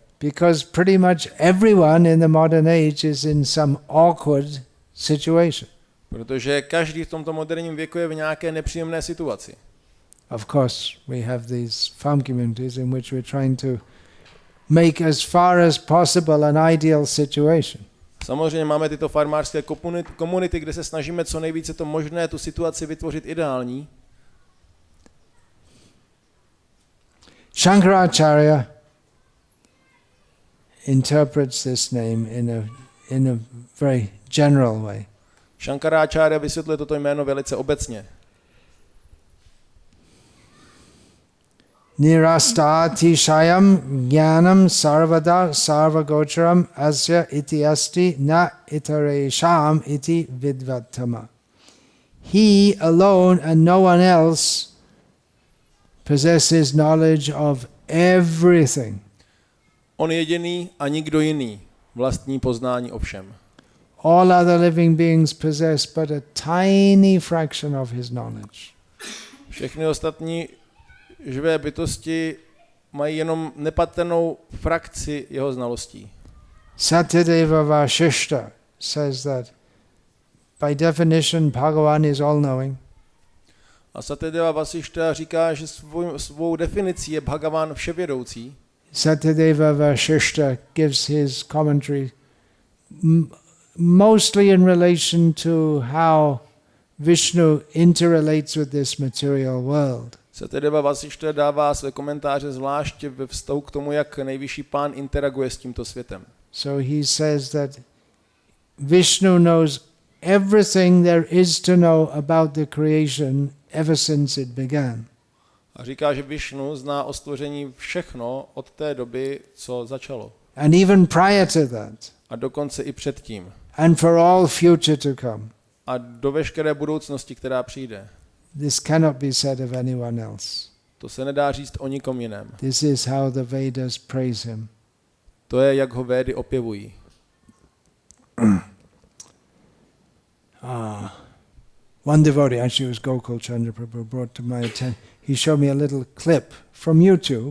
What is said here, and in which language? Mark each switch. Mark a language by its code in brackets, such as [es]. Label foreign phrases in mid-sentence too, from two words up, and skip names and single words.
[en] Because pretty much everyone in the modern age is in some awkward situation. [cs] Protože každý v tomto moderním věku je v nějaké nepříjemné situaci. [en] Of course, we have these farm communities in which we're trying to make as far as possible an ideal situation. [cs] Samozřejmě máme tyto farmářské komunity, kde se snažíme co nejvíce to možné tu situaci vytvořit ideální. [en] Shankaracharya interprets this name in a very general way. [cs] Shankaracharya vysvětluje toto jméno velice obecně. [sa] Nirastati shayam jnanam sarvada sarvagocharam asya iti asti na itaresham iti vidvat-tamah. [en] He alone and no one else possesses knowledge of everything. [cs] On jediný a nikdo jiný vlastní poznání o všem. [en] All other living beings possess but a tiny fraction of his knowledge. [cs] Všechny ostatní živé bytosti mají jenom nepatrnou frakci jeho znalostí. [en] Satyadeva Vasishta says that by definition Bhagavan is all-knowing. [cs] A Satyadeva Vasishta říká, že svou definicí je Bhagavan vševědoucí. [en] Satyadeva Vasishta gives his commentary mostly in relation to how Vishnu interrelates with this material world. [cs] Satyadeva Vasishta dává své komentáře zvláště ve vztahu k tomu, jak nejvyšší pán interaguje s tímto světem. [en] So he says that Vishnu knows everything there is to know about the creation ever since it began. [cs] A říká, že Vishnu zná o stvoření všechno od té doby, co začalo. [en] And even prior to that. [cs] A dokonce i předtím. [en] And for all future to come. [cs] A do veškeré budoucnosti, která přijde. [en] This cannot be said of anyone else. [cs] To se nedá říct o nikom jiném. [en] This is how the Vedas praise him. [cs] To je, jak ho Védy opěvují. [en] One devotee, actually it was Gokula Chandra Prabhu, brought to my attention. He showed me a little clip from YouTube.